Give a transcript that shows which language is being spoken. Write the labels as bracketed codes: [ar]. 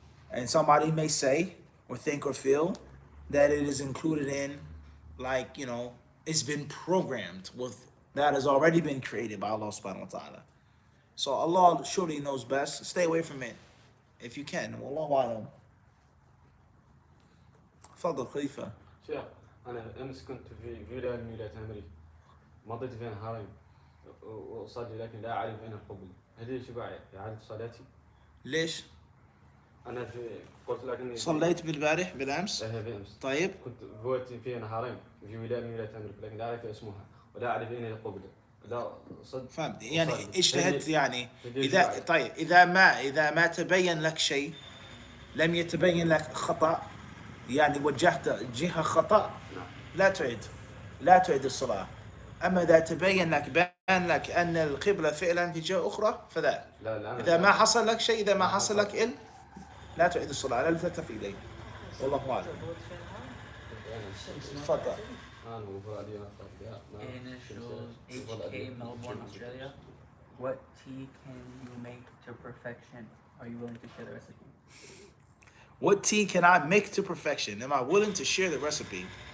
[en] And somebody may say or think or feel that it is included in, like, it's been programmed with that has already been created by Allah subhanahu wa ta'ala. So Allah surely knows best. Stay away from it if you can. Wallahu a'lam. [ar] تفضل خليفة. شيخ أنا أمس كنت في ولاية من ولايات أمريكا مضيت فيها نهارين وأصلي لكن لا أعرف أين القبلة هل يجب إعادة صلاتي؟ ليش؟ أنا قلت لك إني صليت بالبارح بالأمس؟ إيه بالأمس طيب. كنت فوت فيها نهارين في ولاية من ولايات أمريكا لكن لا أعرف اسمها ولا أعرف أين القبلة لا صد فهمت يعني أصلي. اجتهدت هل يعني يجب إذا طيب إذا ما تبين لك شيء لم يتبين لك خطأ يعني وجهت جهة خطأ نعم. لا تعيد الصلاة. أما إذا تبين لك بان لك أن القبلة فعلا في جهة أخرى فذا. لا إذا ما حصل لك شيء إذا ما حصل لك لا تعيد الصلاة لا تلتفت إليه. والله أعلم. تفضل. [en] In HK, Melbourne, Australia, what tea can you make to perfection? Are you willing to share the recipe? What tea can I make to perfection? Am I willing to share the recipe?